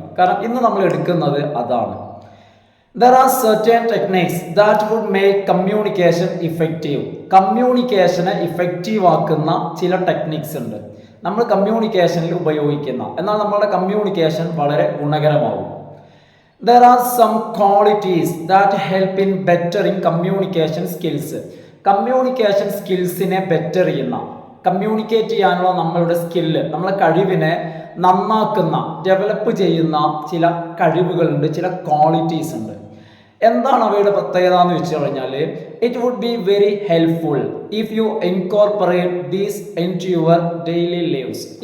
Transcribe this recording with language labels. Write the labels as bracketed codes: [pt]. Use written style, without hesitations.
[ml] കാരണം ഇന്ന് നമ്മൾ എടുക്കുന്നത് അതാണ്. [en] There are certain techniques that would make communication effective. [ml] കമ്മ്യൂണിക്കേഷനെ effective ആക്കുന്ന ചില ടെക്നിക്സ് ഉണ്ട് നമ്മൾ കമ്മ്യൂണിക്കേഷനിൽ ഉപയോഗിക്കുന്ന, എന്നാൽ നമ്മുടെ കമ്മ്യൂണിക്കേഷൻ വളരെ ഗുണകരമാകും. [en] There are some qualities that help in bettering communication skills. [ml] Communication സ്കിൽസിനെ better ചെയ്യുന്ന, കമ്മ്യൂണിക്കേറ്റ് ചെയ്യാനുള്ള നമ്മളുടെ സ്കില്ല്, നമ്മളെ കഴിവിനെ നന്നാക്കുന്ന, ഡെവലപ്പ് ചെയ്യുന്ന ചില കഴിവുകളുണ്ട്, ചില ക്വാളിറ്റീസ് ഉണ്ട്. എന്താണ് അവയുടെ പ്രത്യേകത എന്ന് വെച്ച് കഴിഞ്ഞാൽ, [en] It would be very helpful if you incorporate these into your daily lives.